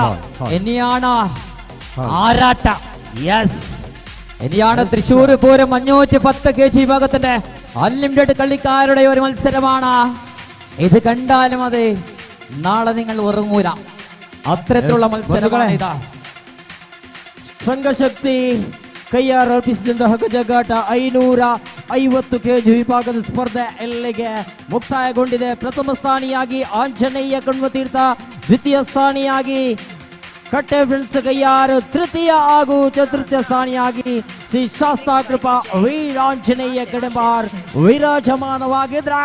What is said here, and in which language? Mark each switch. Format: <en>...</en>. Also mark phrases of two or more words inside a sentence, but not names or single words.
<ml>ഇനിയാണ് ആരാട്ട. യെസ് ഇനിയാണ് തൃശ്ശൂർ പൂരം 510 kg ഭാഗത്തിന്റെ അൺലിമിറ്റഡ് കളിക്കാരുടെ ഒരു മത്സരമാണ്. ഇത് കണ്ടാലും അതെ നാളെ നിങ്ങൾ ഉറങ്ങൂല. അത്തരത്തിലുള്ള മത്സരമാണ് ഇതാ.</ml> <kn>ಸಂಘಶಕ್ತಿ ಕೈಯಾರ ಅರ್ಪಿಸಿದಂತ ಹಗ್ಗಜಗ್ಗಾಟ 550 kg ವಿಭಾಗದ ಸ್ಪರ್ಧೆ ಇಲ್ಲಿಗೆ ಮುಕ್ತಾಯಗೊಂಡಿದೆ. ಪ್ರಥಮ ಸ್ಥಾನಿಯಾಗಿ ಆಂಜನೇಯ ಕಣ್ವತೀರ್ಥ, ದ್ವಿತೀಯ ಸ್ಥಾನಿಯಾಗಿ ಕಟ್ಟೆ ಫ್ರೆಂಡ್ಸ್ ಕೈಯಾರು, ತೃತೀಯ ಹಾಗೂ ಚತುರ್ಥ ಸ್ಥಾನಿಯಾಗಿ ಶ್ರೀ ಶಾಸ್ತಾಕೃಪಾ ವೀರಾಂಜನೇಯ ಕಡಂಬಾರ್ ವಿರಾಜಮಾನವಾಗಿದ್ರೆ.</kn>